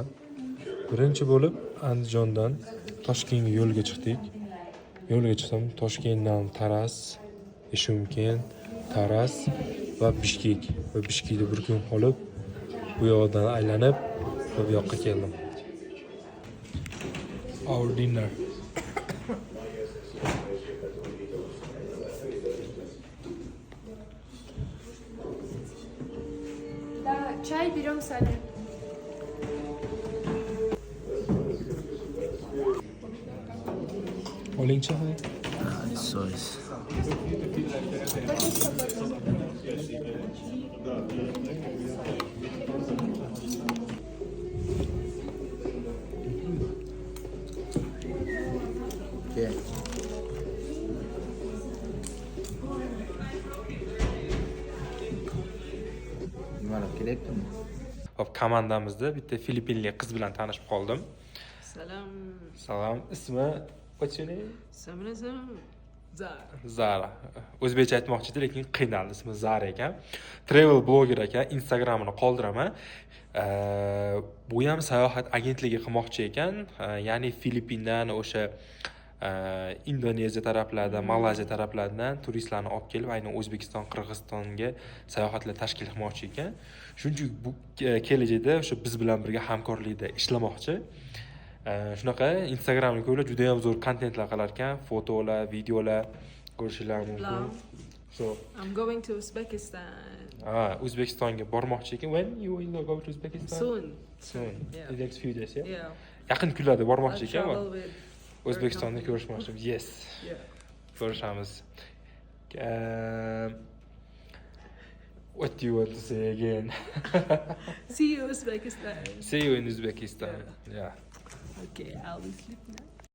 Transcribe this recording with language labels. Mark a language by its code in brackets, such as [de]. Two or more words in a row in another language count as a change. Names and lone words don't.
[uz] Birinchi bo'lib Andijondan Toshkentga yo'lga chiqdik. Yo'lga chiqdim. Toshkentdan Taras, Ishumken, Taras va Bishkek. Va Bishkekda bir kun qolib, bu yoqdan aylanib, bu yoqqa keldim. [en] Our dinner. [ru] Да, чай берем сами. [uz] Olingchi. So'z. Okay. Nimalar kelyaptimi? Hop, komandamizda bitta Filippinlik qiz bilan tanishib qoldim. Salam. Salom, ismi [en] what's your name? Samrazam. Zara. [uz] Zara. O'zbekcha aytmoqchi edi, lekin qiynaldi. Ismi Zara ekan. [en] Travel blogger [uz] ekan. Instagramini qoldiraman. Bu ham sayohat agentligi qilmoqchi ekan. Ya'ni Filippindan o'sha Indoneziya taraflaridan, Malayziya taraflaridan turistlarni olib kelib, aynan O'zbekiston, Qirg'izistonga sayohatlar tashkil qilmoqchi ekan. Shuning uchun bu kelajakda o'sha biz bilan birga hamkorlikda ishlamoqchi. Shunaqa Instagramni ko'rib juda ham zo'r kontentlar qilar ekan, fotolar, videolar ko'rishingiz mumkin. [en] So, I'm going to Uzbekistan. [uz] O'zbekistonga bormoqchi ekan. [en] When you will go to Uzbekistan? Soon. Soon. Yeah. In the next few days, yeah? Yeah. [uz] Yaqin kunlarda bormoqchi [en] I'll [uz] ekan. [en] travel with [uz] O'zbekistonda ko'rishmoqchimiz. [en] Yes. Yeah. [uz] Ko'rishamiz. [en] What do you want to say again? See you Uzbekistan. See you in Uzbekistan. Yeah. Okay, I'll be sleeping now.